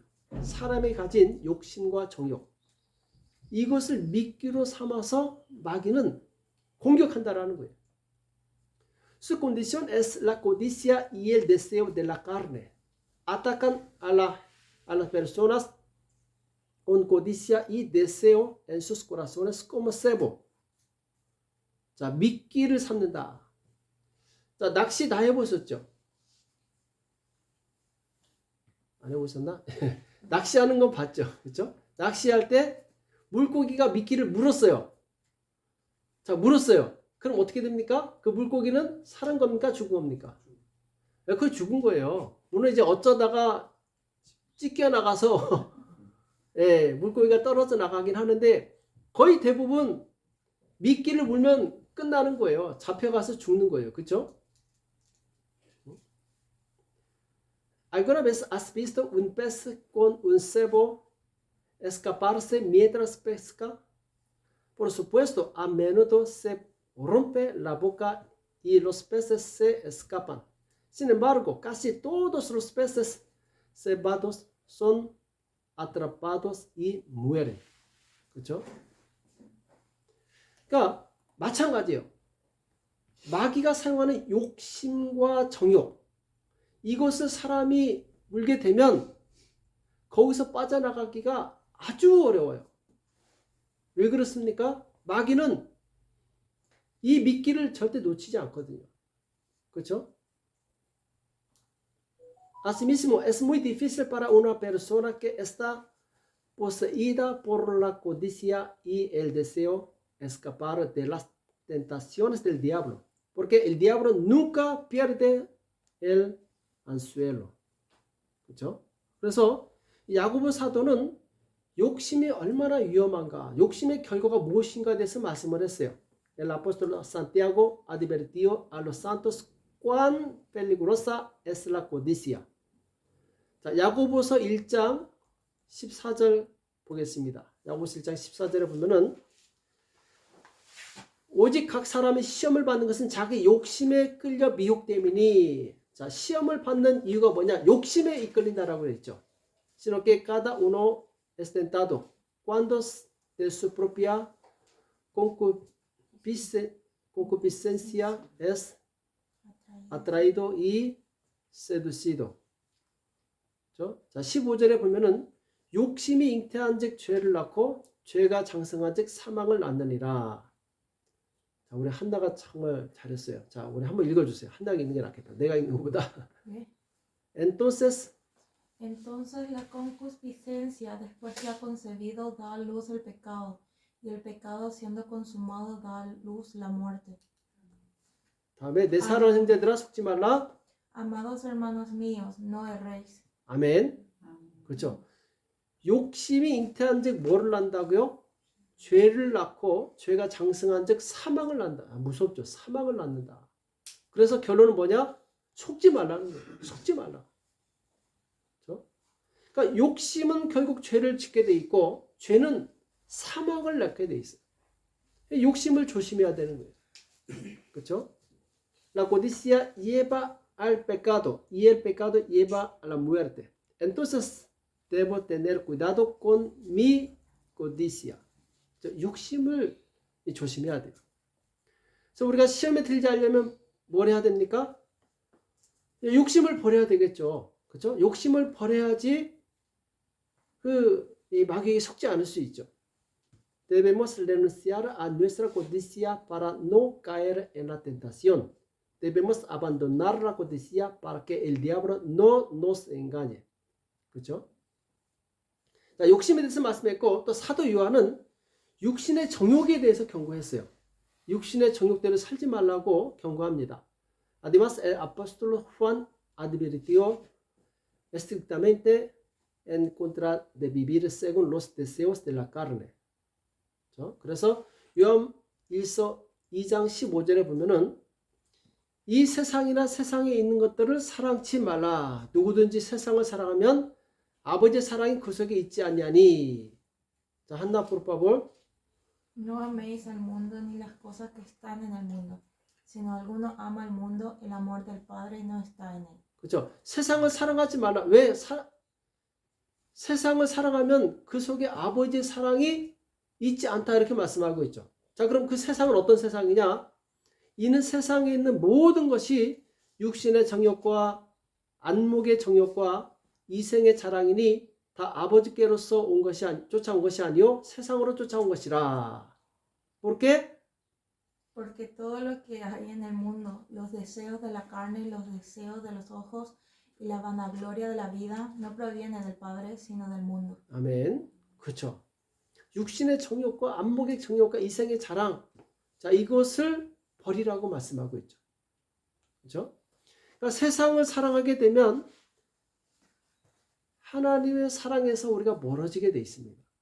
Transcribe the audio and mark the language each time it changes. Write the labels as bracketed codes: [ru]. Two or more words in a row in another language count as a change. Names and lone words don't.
[ko] 사람이 가진 욕심과 정욕. 이것을 미끼로 삼아서 마귀는 공격한다라는 거예요. [es] Su condición es la codicia y el deseo de la carne. Atacan a las personas con codicia y deseo en sus corazones como cebo. [ko] 자, 미끼를 삼는다. 자, 낚시 다 해보셨죠? 안 해보셨나? 낚시하는 건 봤죠? 그렇죠? 낚시할 때 물고기가 미끼를 물었어요. 자, 물었어요. 그럼 어떻게 됩니까? 그 물고기는 살은 겁니까? 죽은 겁니까? 그거 죽은 거예요. 물론 이제 어쩌다가 찢겨 나가서 예, 물고기가 떨어져 나가긴 하는데 거의 대부분 미끼를 물면 끝나는 거예요. 잡혀가서 죽는 거예요. 그렇죠? [es] ¿Alguna vez has visto un pez con un cebo escaparse mientras pesca? Por supuesto, a menudo se rompe la boca y los peces se escapan. Sin embargo, casi todos los peces cebados son atrapados y mueren. [ko] 그렇죠? 그러니까 마찬가지예요. 마귀가 사용하는 욕심과 정욕, 이것을 사람이 물게 되면 거기서 빠져나가기가 아주 어려워요. 왜 그렇습니까? 마귀는 이 미끼를 절대 놓치지 않거든요. 그렇죠? [es] Asimismo, es muy difícil para una persona que está poseída por la codicia y el deseo escapar de las tentaciones del diablo, porque el diablo nunca pierde el anzuelo. [ko] 그렇죠? 그래서 야고보 사도는 욕심이 얼마나 위험한가, 욕심의 결과가 무엇인가에 대해서 말씀을 했어요. [es] El apóstol Santiago advirtió a los santos cuán peligrosa es la codicia. [ko] 자, 야고보서 1장 14절 보겠습니다. 야고보서 1장 14절에 보면은 오직 각 사람이 시험을 받는 것은 자기 욕심에 끌려 미혹됨이니. 자, 시험을 받는 이유가 뭐냐? 욕심에 이끌린다라고 했죠. [es] Sino que cada uno es tentado cuando de su propia concupiscencia es atraído y seducido. [ko] 자, 15절에 보면은 욕심이 잉태한 즉 죄를 낳고 죄가 장성한 즉 사망을 낳느니라. 자, 우리 한나가 정말 잘했어요. 자, 우리 한번 읽어주세요. 한나가 읽는 게 낫겠다. 내가 읽는 것보다. [es] ¿Ve? Entonces, Entonces la concupiscencia, después que ha concebido, da a luz el pecado, y el pecado siendo consumado da a luz la muerte. [ko] 다음에 내 사랑하는 형제들아 속지 말라. [es] Amados hermanos míos, no erréis. [ko] 아멘. 그렇죠. 욕심이 잉태한 즉 뭐를 낳는다고요? 죄를 낳고 죄가 장성한 즉 사망을 낳는다. 무섭죠. 사망을 낳는다. 그래서 결론은 뭐냐? 속지 말라는 거예요. 속지 말라. 그렇죠? 그러니까 욕심은 결국 죄를 짓게 돼 있고 죄는 사망을 낳게 돼 있어요. 욕심을 조심해야 되는 거예요. 그렇죠? [es] La codicia lleva al pecado y el pecado lleva a la muerte. Entonces debo tener cuidado con mi codicia. [ko] 욕심을 조심해야 돼요. 그래서 우리가 시험에 들지 않으려면 뭘 해야 됩니까? 욕심을 버려야 되겠죠. 그렇죠? 욕심을 버려야지 이 마귀에게 속지 않을 수 있죠. [es] Debemos renunciar a nuestra codicia para no caer en la tentación. Debemos abandonar la codicia para que el diablo no nos engañe. [ko] 그렇죠? 자, 욕심에 대해서 말씀했고 또 사도 요한은 육신의 정욕에 대해서 경고했어요. 육신의 정욕대로 살지 말라고 경고합니다. [es] Además, el apóstol Juan advirtió estrictamente en contra de vivir según los deseos de la carne. [ko] 그래서 요한 1서 2장 15절에 보면은 이 세상이나 세상에 있는 것들을 사랑치 말라. 누구든지 세상을 사랑하면 아버지의 사랑이 그 속에 있지 않냐니. 자, 한나 [es] por favor. No améis al mundo ni las cosas que están en el mundo. Sino alguno ama al mundo, el amor del Padre no está en él. [ko] 그렇죠. 세상을 사랑하지 말라. 왜? 세상을 사랑하면 그 속에 아버지의 사랑이 있지 않다 이렇게 말씀하고 있죠. 자, 그럼 그 세상은 어떤 세상이냐? 이는 세상에 있는 모든 것이 육신의 정욕과 안목의 정욕과 이생의 자랑이니 다 아버지께로서 온 것이 쫓아온 것이 아니요 세상으로 쫓아온 것이라. [es] ¿Por qué? Porque todo lo que hay en el mundo, los deseos de la carne, los deseos de los ojos y la vanagloria de la vida, no proviene del Padre, sino del mundo. [ko] 아멘. 그렇죠. 육신의 정욕과 안목의 정욕과 이생의 자랑, 자 이것을 버리라고 말씀하고 있죠. 그렇죠? 그러니까 세상을 사랑하게 되면 하나님의 사랑에서 우리가 멀어지게 돼 있습니다.